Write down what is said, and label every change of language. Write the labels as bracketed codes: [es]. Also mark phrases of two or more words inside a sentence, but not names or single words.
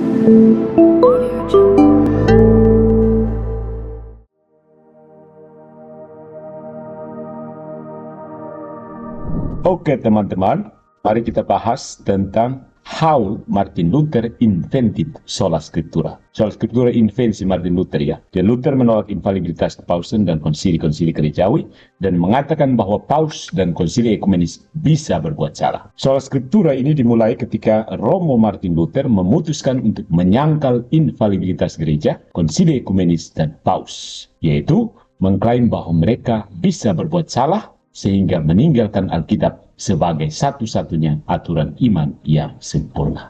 [id] Oke teman-teman, mari kita bahas tentang [en] how Martin Luther invented [la] sola scriptura. Sola scriptura [id] invensi Martin Luther ya. Dan Luther menolak infalibilitas kepausan dan konsili-konsili gerejawi dan mengatakan bahwa paus dan konsili ekumenis bisa berbuat salah. [la] Sola scriptura [id] ini dimulai ketika Romo Martin Luther memutuskan untuk menyangkal infalibilitas gereja, konsili ekumenis dan paus, yaitu mengklaim bahwa mereka bisa berbuat salah sehingga meninggalkan Alkitab sebagai satu-satunya aturan iman yang sempurna.